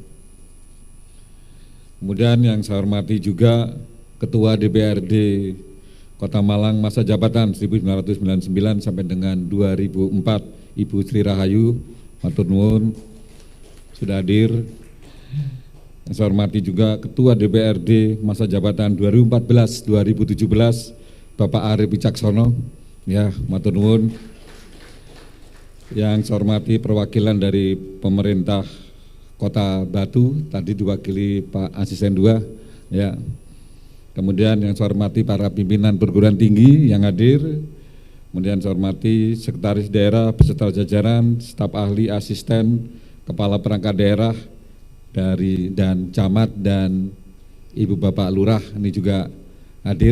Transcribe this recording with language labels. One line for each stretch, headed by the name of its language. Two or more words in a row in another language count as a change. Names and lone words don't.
Indonesian: Kemudian yang saya hormati juga Ketua DPRD Kota Malang masa jabatan 1999 sampai dengan 2004, Ibu Sri Rahayu,
Javanese: matur nuwun
Indonesian: sudah hadir. Yang saya hormati juga Ketua DPRD masa jabatan 2014-2017, Bapak Arif Wicaksono, ya
Javanese: matur nuwun.
Indonesian: Yang saya hormati perwakilan dari pemerintah Kota Batu, tadi diwakili Pak Asisten 2, ya. Kemudian yang saya hormati para pimpinan perguruan tinggi yang hadir. Kemudian saya hormati Sekretaris Daerah beserta jajaran, staf ahli, asisten, kepala perangkat daerah dari dan camat dan Ibu Bapak Lurah ini juga hadir.